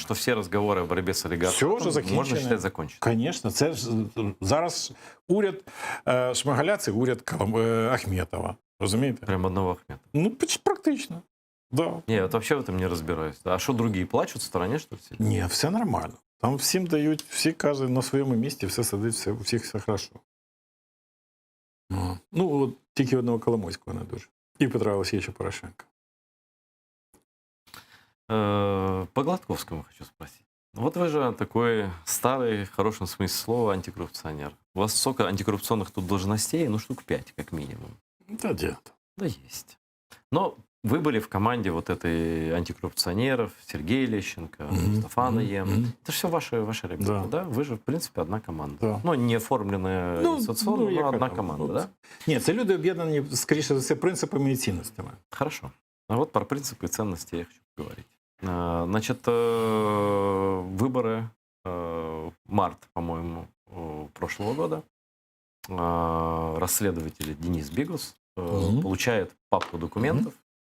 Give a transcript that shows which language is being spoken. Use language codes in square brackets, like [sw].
[ru] что все разговоры о борьбе с олигархами [uk] Все вже закінчено. [ru] можно считать закончено? [uk] Звісно, це ж зараз уряд Шмигаля, це уряд Ахметова. Розумієте? Прям одного Ахмета. Ну, практично. Да. [ru] Не, вот вообще в этом не разбираюсь. А что, другие плачут в стороне, что ли? все? [uk] Ні, все нормально. Там всім дають, всі кажуть на своєму місці, все сидить, у всіх все хорошо. Ну, от Тільки одного Коломойського не дуже. І Петра Олексійовича Порошенка. [ru] По Гладковскому хочу спросить. Вот вы же такой старый, в хорошем смысле слова, антикоррупционер. У вас сколько антикоррупционных тут должностей? Ну, штук 5, как минимум. [uk] Та де? [ru] Да есть. Но вы были в команде вот этой антикоррупционеров, Сергей Лещенко, Мустафа Наем. Это все ваши ребята, да. Вы же, в принципе, одна команда. Да. Ну, не оформленная институционно, но одна команда, да? [uk] Ні, це люди об'єднані, скоріше за все, принципами і цінностями. [ru] Хорошо. А вот про принципы и ценности я хочу поговорить. Значит, выборы март, по-моему, прошлого года. Расследователь Денис Бигус получает папку документов.